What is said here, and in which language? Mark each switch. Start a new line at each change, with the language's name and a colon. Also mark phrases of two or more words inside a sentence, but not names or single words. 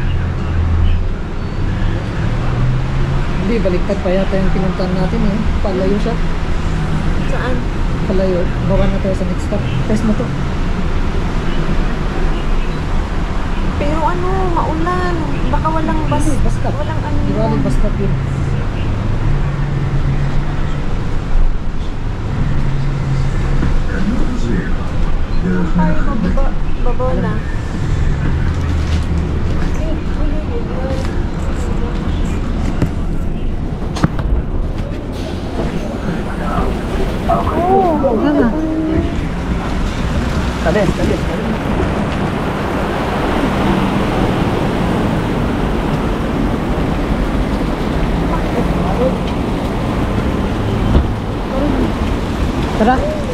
Filipino: Hindi, baliktad pa yata yung pinuntahan natin eh. Palayo siya. Saan? Palayo. Bawa na tayo sa
English: next stop.
Filipino: Test mo to. Pero maulan. Baka walang bus. Hindi,
English: bus stop.
Filipino: Walang Di ba,
English: bus stop
Filipino: yun.
Hebrew: קניון עזריאלי, דרך
Filipino: Ay,
Hebrew: מנחם בגין.
Filipino: baba na. Oh, Ano? Talis. Tara.